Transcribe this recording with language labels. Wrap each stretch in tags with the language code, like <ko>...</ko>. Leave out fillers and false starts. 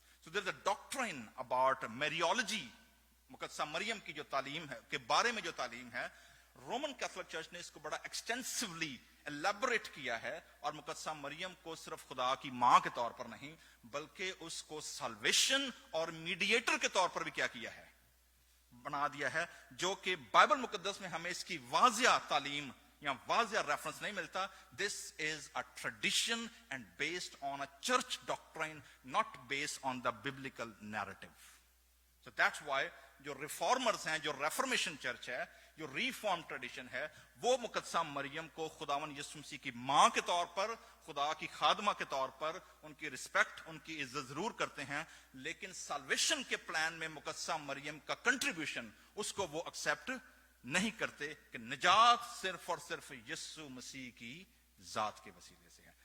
<en>So there is a doctrine about Mariology,</en> <ur>مقدسہ مریم کی جو تعلیم ہے کے بارے میں جو تعلیم ہے, رومن کیتھولک چرچ نے اس کو بڑا ایکسٹینسولی ایلیبوریٹ کیا ہے, اور مقدسہ مریم کو صرف خدا کی ماں کے طور پر نہیں بلکہ اس کو سالویشن اور میڈیٹر کے طور پر بھی کیا کیا ہے, بنا دیا ہے. جو کہ بائبل مقدس میں ہمیں اس کی واضح تعلیم یا واضح ریفرنس نہیں ملتا.</ur> <en>This is a tradition and based on a church doctrine, not based on the biblical narrative. So that's why</en> <ur>جو ریفارمرز ہیں, جو ریفرمیشن چرچ ہے, جو ریفارم ٹریڈیشن ہے, وہ مقدسہ مریم کو خداوند یسوع مسیح کی ماں کے طور پر, خدا کی خادمہ کے طور پر ان کی رسپیکٹ, ان کی عزت ضرور کرتے ہیں, لیکن سالویشن کے پلان میں مقدسہ مریم کا کنٹریبیوشن اس کو وہ ایکسپٹ نہیں کرتے کہ نجات صرف اور صرف یسوع مسیح کی ذات کے وسیلے سے ہے.</ur>